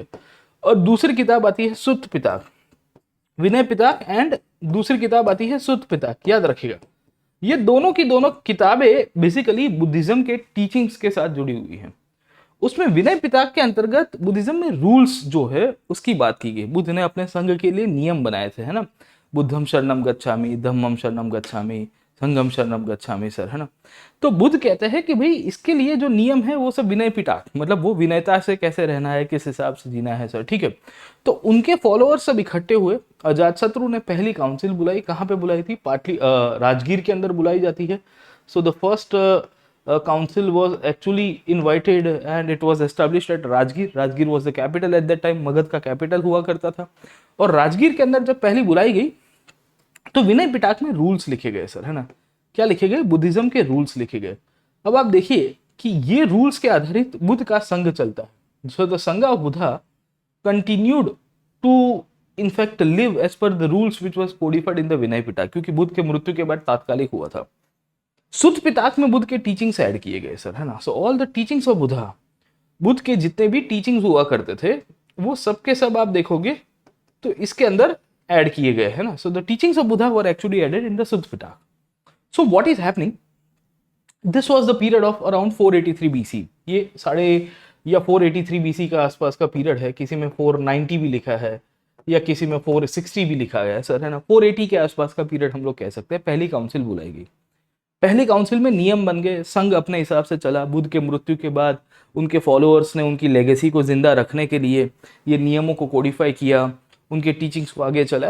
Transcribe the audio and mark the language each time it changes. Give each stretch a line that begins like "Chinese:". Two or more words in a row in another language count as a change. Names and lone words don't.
Hindi: और दूसरी किताब आती है सुत्त पिटक, विनय पिटक, एंड दूसरी किताब आती है सुत्त पिटक, याद रखेगा। ये दोनों की दोनों किताबें बेसिकली बुद्धिज्म के टीचिंग्स के साथ जुड़ी हुई हैं। उसमें विनय पिटक के अंतर्गत बुद्धिज्म में रूल्स जो है उसकी बात की गई। बुद्ध ने अपने संघ के लिए नियम बनाए थे, है ना,
Pali: बुद्धम शरणम गच्छामि, धम्मम शरणम गच्छामि, संघम शरणम गच्छामि सर,
Hindi: है ना। तो बुद्ध कहते हैं कि भाई इसके लिए जो नियम है वो सब विनय पिटक, मतलब वो विनयता से कैसे रहना है, किस हिसाब से जीना है सर, ठीक है। तो उनके फॉलोअर्स सब इकट्ठे हुए। अजातशत्रु ने पहली काउंसिल बुलाई, कहाँ पे बुलाई थी, राजगीर के अंदर बुलाई जाती है।
English: So the first council was actually invited and it was established at राजगीर. राजगीर was the capital at that time.
Hindi: मगध का कैपिटल हुआ करता था. और राजगीर के अंदर जब पहली बुलाई गई तो विनय पिटक में रूल्स लिखे गए सर, है ना. क्या लिखे गए? बुद्धिज्म के रूल्स लिखे गए. अब आप देखिए कि ये रूल्स के आधारित बुद्ध का संघ चलता है.
English: So the Sangha of Buddha continued to in fact live as per the rules which was codified in the Vinaya Pitaka,
Hindi: क्योंकि बुद्ध के मृत्यु के बाद तात्कालिक हुआ था. सुत्त पिटक में बुद्ध के टीचिंग्स ऐड किए गए सर, है ना.
English: So all the teachings of Buddha,
Hindi: बुद्ध के जितने भी टीचिंग्स हुआ करते थे वो सब के सब आप देखोगे तो इसके अंदर ऐड किए गए, है ना.
English: So the teachings of Buddha were actually added in the Sutta Pitaka. So what is happening, this was the period of around 483 BC.
Hindi: ये 483 बीसी का आसपास का पीरियड है. किसी में 490 भी लिखा है या किसी में 460 भी लिखा गया है सर, है ना. 480 के आसपास का पीरियड हम लोग कह सकते हैं. पहली काउंसिल बुलाई गई. पहली काउंसिल में नियम बन गए, संघ अपने हिसाब से चला. बुद्ध के मृत्यु के बाद उनके फॉलोअर्स ने उनकी लेगेसी को जिंदा रखने के लिए ये नियमों को कोडिफाई किया, उनके टीचिंग्स को आगे चलाया.